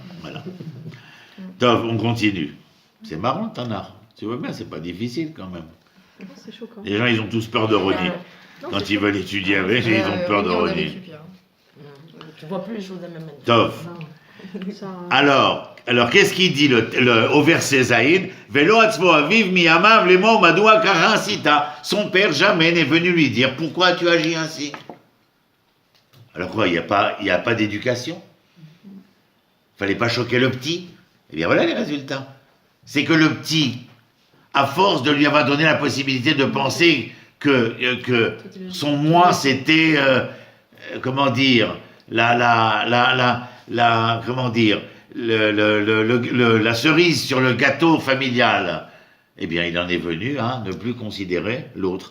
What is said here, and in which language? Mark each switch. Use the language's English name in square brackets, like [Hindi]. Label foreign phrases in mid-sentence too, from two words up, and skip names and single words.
[French] Voilà. Tov, on continue. C'est marrant, Tanar. Tu vois bien, c'est pas difficile quand même. C'est choquant. Les gens, ils ont tous peur de Rony. Quand ils veulent étudier avec, ils ont peur de Rony. Tu vois plus les choses de la même manière. Tov. Alors, qu'est-ce qu'il dit au verset Zaïd? [Hebrew] ולא עצבו אביו מימיו לאמר מדוע ככה עשית. [French] Son père jamais n'est venu lui dire pourquoi tu agis ainsi. Alors quoi, il n'y a pas d'éducation? Fallait pas choquer le petit? Eh bien voilà les résultats. C'est que le petit, à force de lui avoir donné la possibilité de penser que son moi c'était, comment dire, comment dire, la cerise sur le gâteau familial, eh bien il en est venu à ne plus considérer l'autre.